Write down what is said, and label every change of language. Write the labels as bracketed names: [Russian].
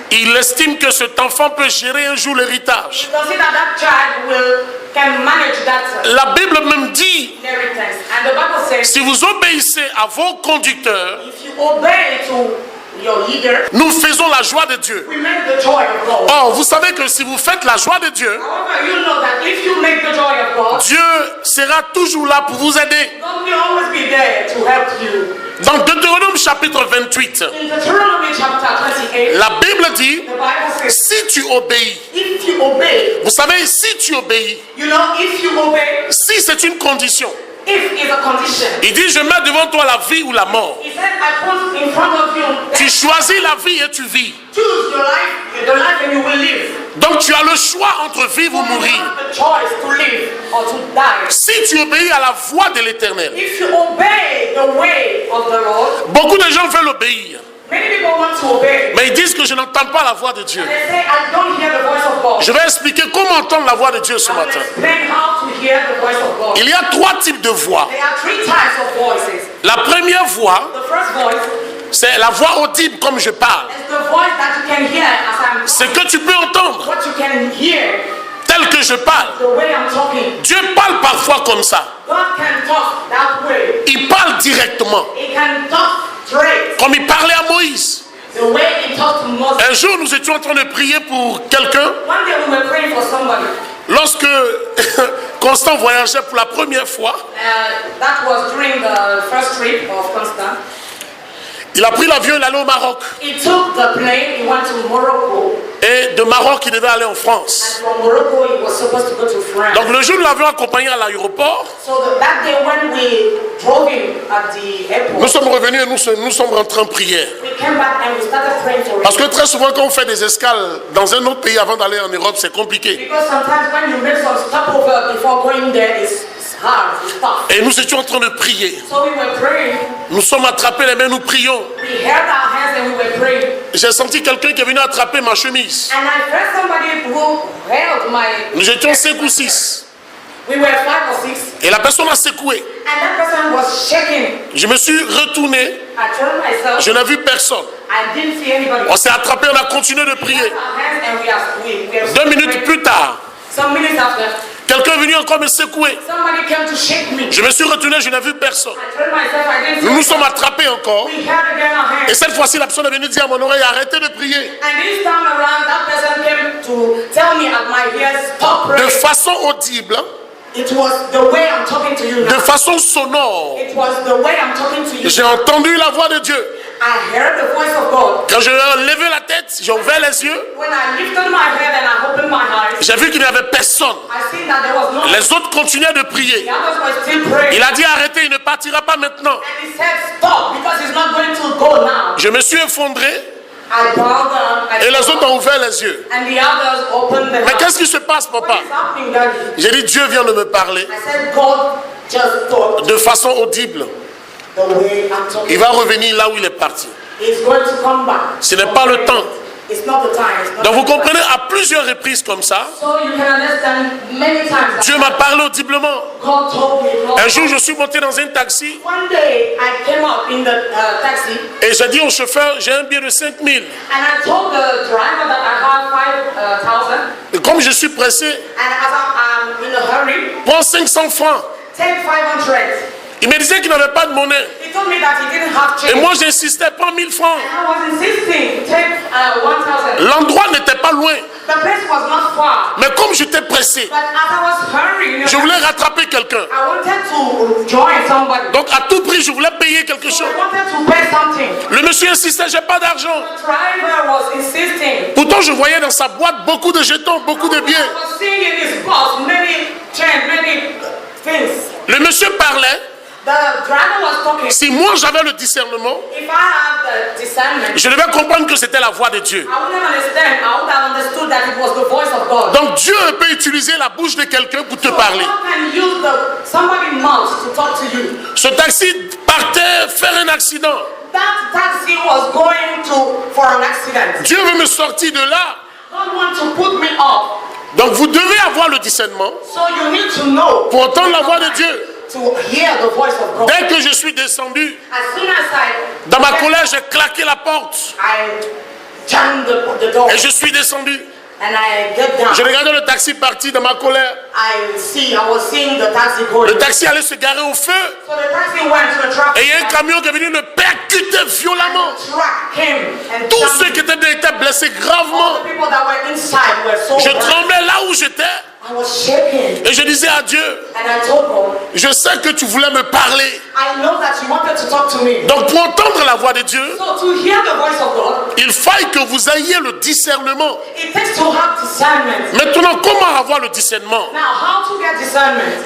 [French] il estime que cet enfant peut gérer un jour l'héritage. [English] consider that child can manage that [French] La Bible même dit, [English] inheritance. And the Bible says, [French] si vous obéissez à vos conducteurs, [English] if you obey to your leader, [French] nous faisons la joie de Dieu. [English] we make the joy of God. [French] Or, vous savez que si vous faites la joie de Dieu, [English] However, you know that if you make the joy of God, [French] Dieu sera toujours là pour vous aider. [English] God will always be there to help you. [French] Dans Deutéronome chapitre 28, [English] In Deuteronomy chapter 28, [French] la Bible dit, [English] the Bible says, [French] si tu obéis, [English] if you obey, [French] vous savez, si tu obéis, [English] you know, if you obey, [French] si c'est une condition, [English] if is a condition. [French] il dit, je mets devant toi la vie ou la mort. [English] He said, I put in front of you, [French] Tu choisis la vie et tu vis. [English] choose your life, the life and you will live. [French] Donc tu as le choix entre vivre ou [English] You [French] mourir. [English] have the choice to live or to die. [French] Si tu obéis à la voix de l'Éternel, [English] If you obey the way of the Lord, [French] beaucoup de gens veulent obéir, [English] many people want to obey. [French] mais ils disent que je n'entends pas la voix de Dieu. [English] And they say, I don't hear the voice of God. [French] Je vais expliquer comment entendre la voix de Dieu ce [English] I will [French] matin. [English] explain how to hear the voice of God. [French] Il y a 3 types de voix. [English] There are 3 types of voices. [French] La première voix, [English] The first voice [French] c'est la voix audible comme je parle. [English] is the voice that you can hear as I'm [French] C'est [English] talking. [French] que tu peux entendre [English] What you can hear, [French] tel que je parle. [English] the way I'm talking. [French] Dieu parle parfois comme ça. [English] God can talk that way. [French] Il parle directement, [English] He can talk straight. [French] comme il parlait à Moïse. [English] The way he talked to Moses. [French] Un jour, nous étions en train de prier pour quelqu'un. [English] One day we were praying for somebody. [French] Lorsque Constant voyageait pour la première fois, [English] That was during the first trip of Constant. [French] il a pris l'avion, il allait au Maroc. [English] He took the plane, he went to Morocco. [French] Et de Maroc, il devait aller en France. [English] And from Morocco, he was supposed to go to France. [French] Donc le jour où nous l'avions accompagné à l'aéroport, [English] That day when we drove him at the airport, [French] nous sommes revenus et nous sommes rentrés en prière. [English] we came back and we started praying for him. [French] Parce que très souvent, quand on fait des escales dans un autre pays avant d'aller en Europe, c'est compliqué. [English] Because sometimes when you make some stopover before going there, it's hard, it's tough. [French] Et nous étions en train de prier. [English] So we were praying. [French] Nous sommes attrapés les mains, nous prions. [English] We held our hands and we were praying. [French] J'ai senti quelqu'un qui est venu attraper ma chemise. [English] And I felt somebody who held my. [French] Nous étions 5 ou 6. [English] We were 5 or 6. [French] Et la personne a secoué. [English] And that person was shaking. [French] Je me suis retourné. [English] I turned myself. [French] Je n'ai vu personne. [English] I didn't see anybody. [French] On s'est attrapé, on a continué de prier. [English] Our hands and we are [French] 2 minutes plus tard, [English] Some minutes after, [French] quelqu'un est venu encore me secouer. [English] somebody came to shake me. [French] Je me suis retourné, je n'ai vu personne. [English] I turned myself, I didn't see [French] Nous nous sommes [English] anybody. [French] attrapés encore. [English] We held again our hands. [French] Et cette fois-ci, la personne est venue dire à mon oreille, arrêtez de prier. [English] And this time around, that person came to tell me at my ear, stop [French] De [English] praying. [French] façon audible, [English] It was the way I'm talking to you [French] de [English] now. [French] façon sonore. [English] It was the way I'm talking to you. [French] J'ai entendu la voix de Dieu. [English] I heard the voice of God. [French] Quand j'ai levé la tête, j'ai ouvert les yeux. [English] When I lifted my head and I opened my eyes, [French] J'ai vu qu'il n'y avait personne. [English] I seen that there was no. [French] Les autres continuaient de prier. [English] The others were still praying. [French] Il a dit arrêtez, il ne partira pas maintenant. [English] And he said, stop, because he's not going to go now. [French] Je me suis effondré [English] I bowed down. [French] et les autres ont ouvert les yeux. [English] And the others opened their [French] Mais [English] eyes. [French] qu'est-ce qui se passe, [English] What [French] papa? [English] is happening, Daddy? [French] J'ai dit Dieu vient de me parler [English] I said, God just thought [French] de façon audible. [English] the way I'm talking. [French] Il va revenir là où il est parti. [English] He's going to come back. [French] Ce n'est pas le temps. [English] It's not the time. It's not [French] Donc vous [English] the time. [French] comprenez, à plusieurs reprises comme ça, [English] So you can understand many times that [French] Dieu m'a parlé audiblement. [English] God told me. God [French] Un jour, je suis monté dans un taxi [English] One day I came up in the taxi [French] et j'ai dit au chauffeur, j'ai un billet de 5000. [English] and I told the driver that I had 5,000 [French] Et comme je suis pressé, [English] and as I'm in a hurry, [French] prends 500 francs. [English] take 500. [French] Il me disait qu'il n'avait pas de monnaie. [English] He told me that he didn't have change. [French] Et moi, j'insistais, prends 1000 francs. [English] And I was insisting, take 1,000. [French] L'endroit n'était pas loin. [English] The place was not far. [French] Mais comme j'étais pressé, [English] But as I was hurrying, [French] je voulais rattraper quelqu'un. [English] I wanted to join somebody. [French] Donc à tout prix, je voulais payer quelque [English] So [French] chose. [English] I wanted to pay something. [French] Le monsieur insistait, j'ai pas d'argent. [English] The driver was insisting. [French] Pourtant, je voyais dans sa boîte beaucoup de jetons, beaucoup de billets. [English] I was seeing in his box many change, many things. [French] Le monsieur parlait. [English] The driver was talking. [French] Si moi j'avais le discernement, [English] If I had the discernment, [French] je devais comprendre que c'était la voix de Dieu. [English] I wouldn't understand. I would have understood that it was the voice of God. [French] Donc Dieu peut utiliser la bouche de quelqu'un pour te [English] So [French] parler. [English] God can use somebody's mouth to talk to you. [French] Ce taxi partait faire un accident. [English] That taxi was going for an accident. [French] Dieu veut me sortir de là. [English] God wants to put me off. [French] Donc vous devez avoir le discernement [English] So you need to know. [French] pour entendre la voix de Dieu. [English] To hear the voice of God. [French] Dès que je suis descendu, [English] As soon as I [French] dans ma colère, j'ai claqué la porte [English] I jammed the door [French] et je suis descendu. [English] and I get down. [French] Je regardais le taxi partir dans ma colère. [English] I was seeing the taxi going. [French] Le taxi allait se garer au feu [English] So the taxi went to the traffic. [French] et il y a un camion qui est venu le percuter violemment. [English] Truck came and [French] Tous ceux qui étaient blessés [English] all [French] gravement. [English] the people that were inside were so [French] Je [English] hurt. [French] tremblais là où j'étais. [English] I was shaking. [French] Et je disais à Dieu, [English] And I told God, [French] je sais que tu voulais me parler. [English] I know that you wanted to talk to me. [French] Donc pour entendre la voix de Dieu, [English] So to hear the voice of God, [French] il faille que vous ayez le discernement. [English] it takes to have discernment. [French] Maintenant, comment avoir le discernement? [English] Now, how to get discernment?